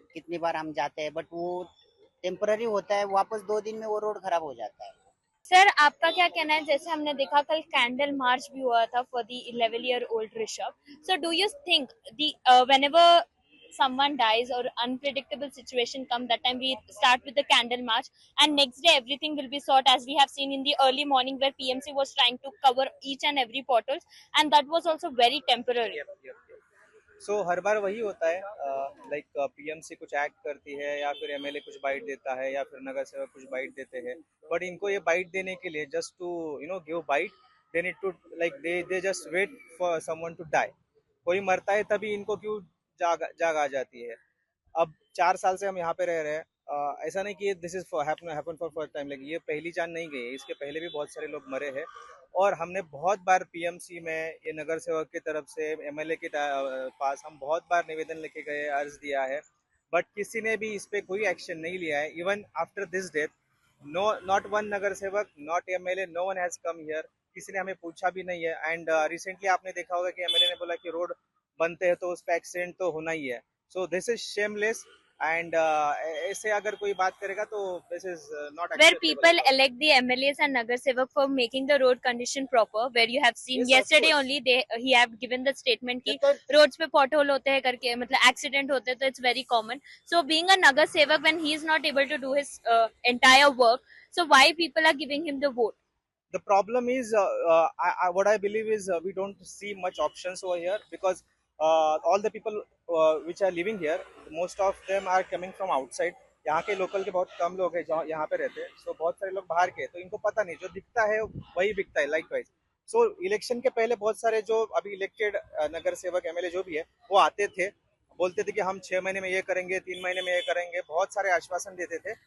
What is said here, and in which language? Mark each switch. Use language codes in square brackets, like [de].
[hi] कितनी बार हम जाते हैं बट वो टेम्पररी होता है, वापस 2 दिन में वो रोड खराब हो जाता है। सर आपका क्या कहना है, जैसे हमने देखा कल कैंडल मार्च भी हुआ था [en] For the 11-year-old Rishabh, so do you think the whenever someone dies or unpredictable situation come, that time we start with the candle march and next day everything will be sorted, as we have seen in the early morning where PMC was trying to cover each and every portals, and that was also very temporary. [hi] सो हर बार वही होता है, like PMC कुछ act करती है या फिर MLA कुछ bite देता है या फिर नगर सेवक कुछ बाइट देते हैं, बट इनको ये बाइट देने के लिए [en] Just to give bite, they need to like they just wait for someone to die. [hi] कोई मरता है तभी इनको क्यों जाग आ जाती है। अब 4 साल से हम यहाँ पे रह रहे हैं, ऐसा नहीं कि [en] this is happen for first time, [hi] like ये पहली जान नहीं गई है, इसके पहले भी बहुत सारे लोग मरे हैं। और हमने बहुत बार पीएमसी में, ये नगर सेवक की तरफ से, एमएलए के पास हम बहुत बार निवेदन लेके गए, अर्ज दिया है, बट किसी ने भी इस पे कोई एक्शन नहीं लिया है। [en] even after this death not one Nagar Sevak, not MLA, no one has come here, [hi] किसी ने हमें पूछा भी नहीं है। एंड रिसेंटली आपने देखा होगा कि एमएलए ने बोला कि रोड बनते हैं तो उस पे एक्सीडेंट तो होना ही है। [en] so this is shameless and [hi] ऐसे अगर कोई बात करेगा तो [en] this is not where people elect the MLAs and Nagar Sevak for making the road condition proper, where you have seen Yes, yesterday only he have given the statement [hi] कि [en] roads [hi] पे [en] pothole [hi] होते हैं करके, मतलब [en] accident [hi] होते हैं, तो [en] it's very common. So being a Nagar Sevak, when he is not able to do his entire work, so why people are giving him the vote? The problem is what I believe is we don't see much options over here, because all the people which are living here, most of them are coming from outside. [hi] यहाँ के local के बहुत कम लोग हैं जो यहाँ पे रहते हैं, सो बहुत सारे लोग बाहर के, तो इनको पता नहीं, जो दिखता है वही बिकता है लाइक वाइज। सो इलेक्शन के पहले बहुत सारे जो अभी इलेक्टेड नगर सेवक एमएलए जो भी है वो आते थे, बोलते थे कि हम 6 महीने में ये करेंगे, 3 महीने में ये करेंगे, बहुत सारे आश्वासन देते थे।